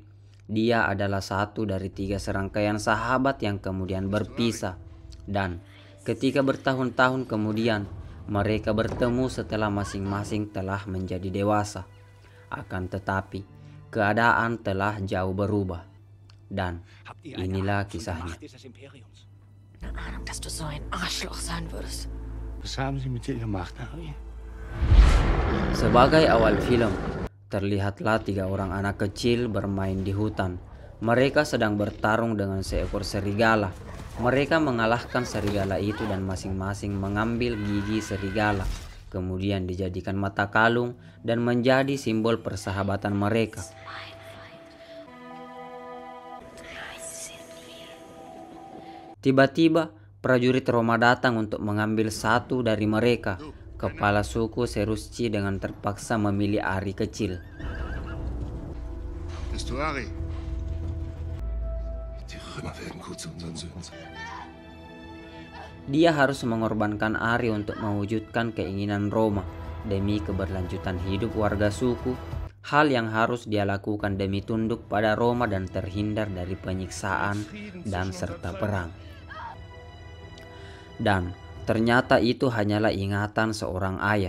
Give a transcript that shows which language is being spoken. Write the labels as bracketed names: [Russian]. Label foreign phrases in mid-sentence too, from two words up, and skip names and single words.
[Indonesian] Dia adalah satu dari 3 serangkaian sahabat yang kemudian berpisah. Dan ketika bertahun-tahun kemudian, mereka bertemu setelah masing-masing telah menjadi dewasa. Akan tetapi, keadaan telah jauh berubah. Dan inilah kisahnya. [German] Keine Ahnung, dass du so ein Arschloch sein würdest. Was haben Sie mit ihr gemacht, Harry? [Indonesian] Sebagai awal film, terlihatlah 3 orang anak kecil bermain di hutan. Mereka sedang bertarung dengan seekor serigala. Mereka mengalahkan serigala itu dan masing-masing mengambil gigi serigala. Kemudian dijadikan mata kalung dan menjadi simbol persahabatan mereka. Tiba-tiba, prajurit Roma datang untuk mengambil satu dari mereka. Kepala suku Serusci dengan terpaksa memilih Ari kecil. [German] Bist du Ari? Die Römer werden gut zu unseren Söhnen sein. [Indonesian] Dia harus mengorbankan Ari untuk mewujudkan keinginan Roma demi keberlanjutan hidup warga suku, hal yang harus dia lakukan demi tunduk pada Roma dan terhindar dari penyiksaan dan serta perang. Dan ternyata itu hanyalah ingatan seorang ayah.